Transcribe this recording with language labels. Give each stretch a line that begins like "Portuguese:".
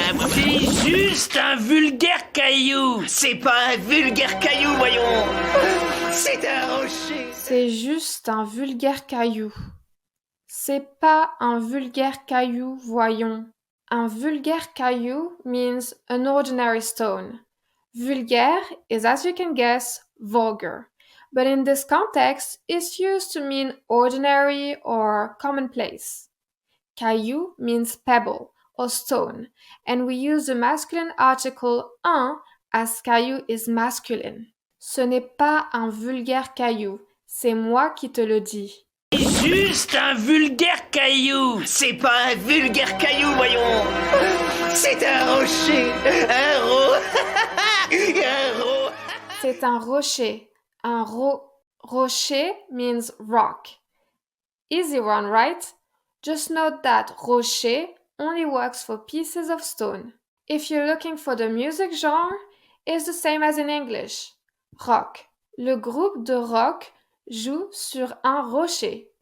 French: C'est juste un vulgaire caillou. C'est pas un vulgaire caillou, voyons. C'est un rocher. C'est juste un vulgaire caillou. C'est pas un vulgaire caillou, voyons. Un vulgaire caillou
English: means an ordinary stone. Vulgaire is, as you can guess, vulgar. But in this context, it's used to mean ordinary or commonplace. Caillou means pebble or stone, and we use the masculine article un as caillou is masculine.
French: Ce n'est pas un vulgaire caillou, c'est moi qui te le dis. C'est juste un vulgaire caillou. C'est pas un vulgaire caillou, voyons. C'est un rocher. Un ro. C'est un rocher. Un rocher
English: means rock. Easy one, right? Just note that rocher only works for pieces of stone. If you're looking for the music genre, it's the same as in English. Rock.
French: Le groupe de rock joue sur un rocher.